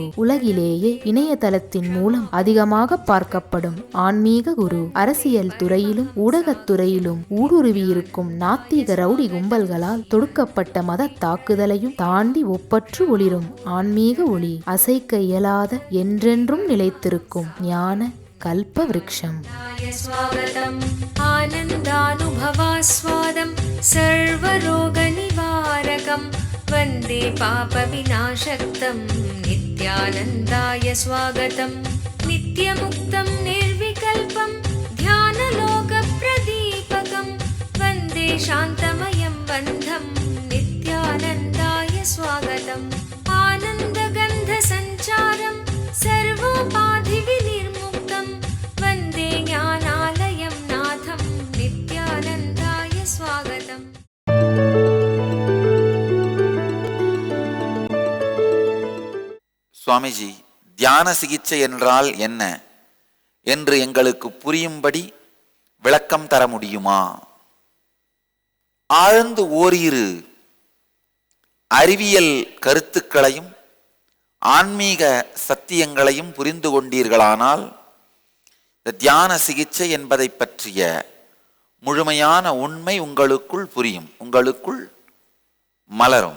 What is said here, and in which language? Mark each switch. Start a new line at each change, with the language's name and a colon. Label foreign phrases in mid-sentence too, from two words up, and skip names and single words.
Tamil: உலகிலேயே இணையதளத்தின் மூலம் அதிகமாக பார்க்கப்படும் ஆன்மீக குரு. அரசியல் துறையிலும் ஊடகத்துறையிலும் ஊடுருவியிருக்கும் நாத்திக ரவுடி கும்பல்களால் தொடுக்கப்பட்ட மத தாக்குதலையும் தாண்டி ஒப்பற்று ஒளிரும் ஆன்மீக ஒளி. அசைக்க இயலாத, என்றென்றும் நிலைத்திருக்கும் ஞான கல்ப விருட்சம்.
Sanskrit: स्वागतम् आनन्दानुभवास्वादं सर्वरोगनिवारकं वन्दे पापविनाशक्तं नित्यानन्दाय स्वागतं. नित्यमुक्तं निर्विकल्पं ध्यानलोकप्रदीपकं वन्दे शान्तमयं बन्धं नित्यानन्दाय स्वागतम्. आनन्दगन्धसञ्चारं सर्वोपाधिविनिर्मुक्तं वन्दे ज्ञानालयं नाथं नित्यानन्दाय स्वागतम्.
Tamil: சுவாமிஜி, தியான சிகிச்சை என்றால் என்ன என்று எங்களுக்கு புரியும்படி விளக்கம் தர முடியுமா? ஆழ்ந்து ஓரிரு அறிவியல் கருத்துக்களையும் ஆன்மீக சத்தியங்களையும் புரிந்து கொண்டீர்களானால் தியான சிகிச்சை என்பதை பற்றிய முழுமையான உண்மை உங்களுக்குள் புரியும், உங்களுக்குள் மலரும்.